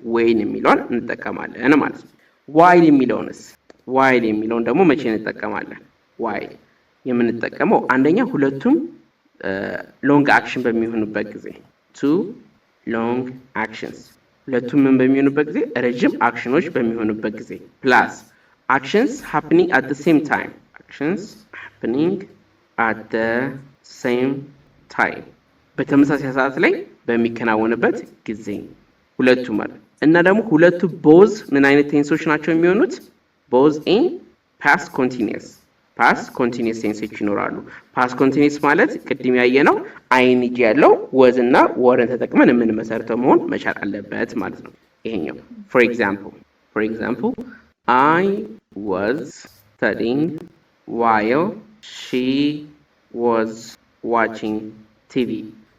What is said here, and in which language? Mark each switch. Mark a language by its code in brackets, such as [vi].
[am] ወይን የሚለውን እንጠቀማለን ማለት ነው። ዋይል የሚለውን ደግሞ መቼ እንጠቀማለን? ዋይል የምንጠቀመው አንደኛ ሁለቱም ሎንግ አክሽን በሚሆኑበት ጊዜ [en] two long actions [am] ሁለቱም ምን በሚሆኑበት ጊዜ ረጅም አክሽኖች በሚሆኑበት ጊዜ ፕላስ [en] actions happening at the same time. Actions happening at the same time. [am] በተመሳሳይ ሰዓት ላይ በሚከናወንበት ጊዜ ሁለቱ ማለት እና ደግሞ ሁለቱ ቦዝ ምን አይነት ቴንሶች ናቸው የሚሆኑት? ቦዝ ኢን ፓስት ኮንቲኒየስ ቴንሶች ይኖራሉ። ፓስት ኮንቲኒየስ ማለት ቅድም ያየነው አይንጂ ያለው ወዝ እና ወርን ተጠቅመን የምንመሰርተው መሆን መቻል አለበት ማለት ነው። ይሄኛው [en] for example I was studying while she was watching TV.